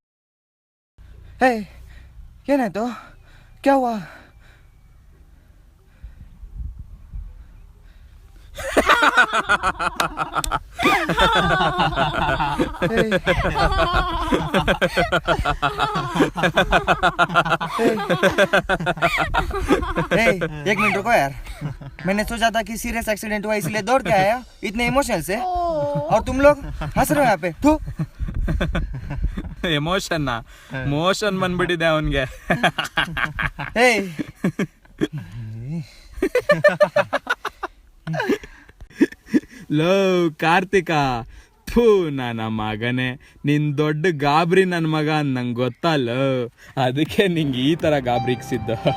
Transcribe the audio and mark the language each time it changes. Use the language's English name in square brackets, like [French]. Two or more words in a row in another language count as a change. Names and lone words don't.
[Kannada] ಏನಾಯ್ತು? [Hindi] क्या हुआ? एक मिनट रुको यार, मैंने सोचा था कि [English] serious accident [Hindi] हुआ इसलिए दौड़ के आया इतने इमोशनल से, और तुम लोग हंस रहे हो यहाँ पे। थू। [Kannada] ಎಮೋಷನ್ ಮೋಷನ್ ಬಂದ್ಬಿಟ್ಟಿದೆ ಅವನ್ಗೆ. ಲೋ ಕಾರ್ತಿಕ, ಥೂ ನನ್ನ ಮಗನೇ, ನಿನ್ ದೊಡ್ಡ ಗಾಬ್ರಿ ನನ್ನ ಮಗ ನಂಗೆ ಗೊತ್ತಲ್ಲ, ಅದಕ್ಕೆ ನಿಂಗೆ ಈ ತರ ಗಾಬ್ರಿಕ್ಸಿದ್ದು.